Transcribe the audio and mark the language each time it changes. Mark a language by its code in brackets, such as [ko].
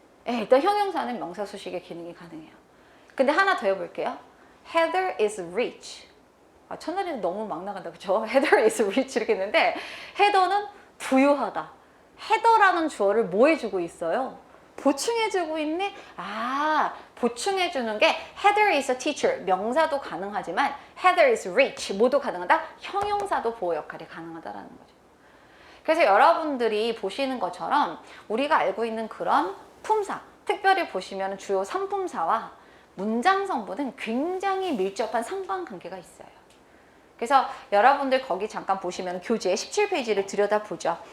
[ko] 일단 형용사는 명사 수식의 기능이 가능해요. 근데 하나 더 해볼게요. [en] Heather is rich. [ko] 아, 첫날에는 너무 막 나간다, 그쵸? [en] Heather is rich [ko] 이렇게 했는데 헤더는 부유하다. 헤더라는 주어를 뭐 해주고 있어요? 보충해주고 있네? 아, 보충해주는 게 [en] Heather is a teacher. [ko] 명사도 가능하지만 [en] Heather is rich. [ko] 모두 가능하다. 형용사도 보호 역할이 가능하다라는 거죠. 그래서 여러분들이 보시는 것처럼 우리가 알고 있는 그런 품사, 특별히 보시면 주요 3품사와 문장 성분은 굉장히 밀접한 상관관계가 있어요. 그래서 여러분들 거기 잠깐 보시면 교재 17페이지를 들여다보죠.